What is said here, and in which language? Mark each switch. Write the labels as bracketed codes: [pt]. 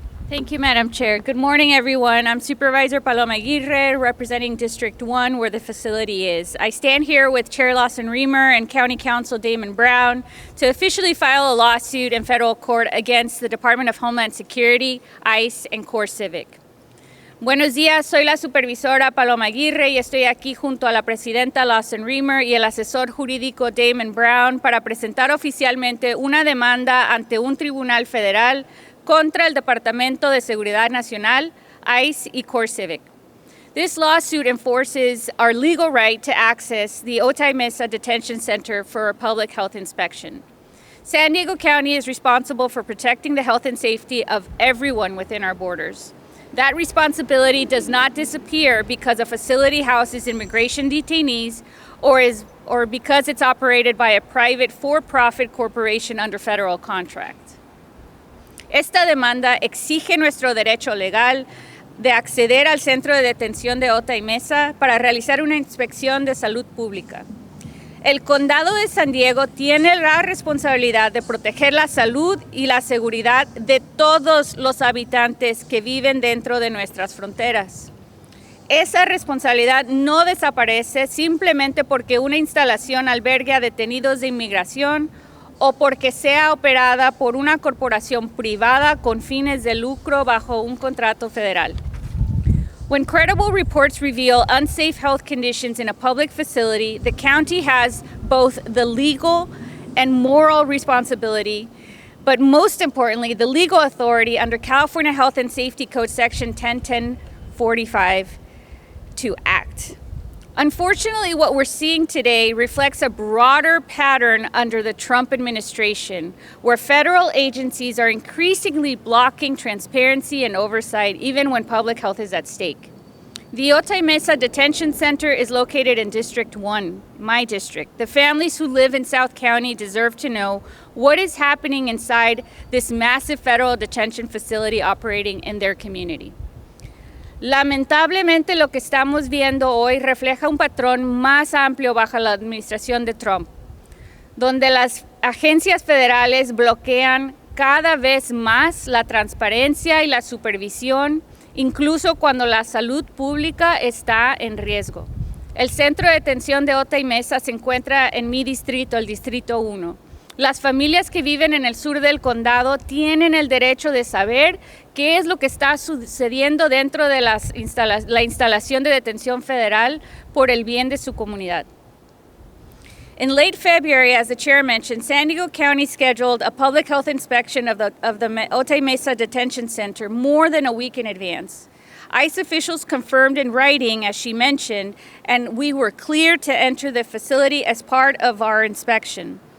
[en] Thank you, Madam Chair. Good morning, everyone. I'm Supervisor Paloma Aguirre, representing District 1, where the facility is. I stand here with Chair Lawson-Remer and County Counsel Damon Brown to officially file a lawsuit in federal court against the Department of Homeland Security, ICE, and CoreCivic. [es] Buenos días, soy la supervisora Paloma Aguirre y estoy aquí junto a la presidenta Lawson-Remer y el asesor jurídico Damon Brown para presentar oficialmente una demanda ante un tribunal federal contra el Departamento de Seguridad Nacional, ICE y CoreCivic. [en] This lawsuit enforces our legal right to access the Otay Mesa Detention Center for a public health inspection. San Diego County is responsible for protecting the health and safety of everyone within our borders. That responsibility does not disappear because a facility houses immigration detainees or because it's operated by a private for-profit corporation under federal contract. [es] Esta demanda exige nuestro derecho legal de acceder al centro de detención de Otay Mesa para realizar una inspección de salud pública. El Condado de San Diego tiene la responsabilidad de proteger la salud y la seguridad de todos los habitantes que viven dentro de nuestras fronteras. Esa responsabilidad no desaparece simplemente porque una instalación albergue a detenidos de inmigración o porque sea operada por una corporación privada con fines de lucro bajo un contrato federal. [en] When credible reports reveal unsafe health conditions in a public facility, the county has both the legal and moral responsibility, but most importantly, the legal authority under California Health and Safety Code Section 101045 to act. Unfortunately, what we're seeing today reflects a broader pattern under the Trump administration, where federal agencies are increasingly blocking transparency and oversight, even when public health is at stake. The Otay Mesa Detention Center is located in District 1, my district. The families who live in South County deserve to know what is happening inside this massive federal detention facility operating in their community. [es] Lamentablemente, lo que estamos viendo hoy refleja un patrón más amplio bajo la administración de Trump, donde las agencias federales bloquean cada vez más la transparencia y la supervisión, incluso cuando la salud pública está en riesgo. El centro de detención de Otay Mesa se encuentra en mi distrito, el Distrito 1. Las familias que viven en el sur del condado tienen el derecho de saber qué es lo que está sucediendo dentro de la instalación de detención federal por el bien de su comunidad. [en] In late February, as the chair mentioned, San Diego County scheduled a public health inspection of the Otay Mesa Detention Center more than a week in advance. ICE officials confirmed in writing, as she mentioned, and we were cleared to enter the facility as part of our inspection.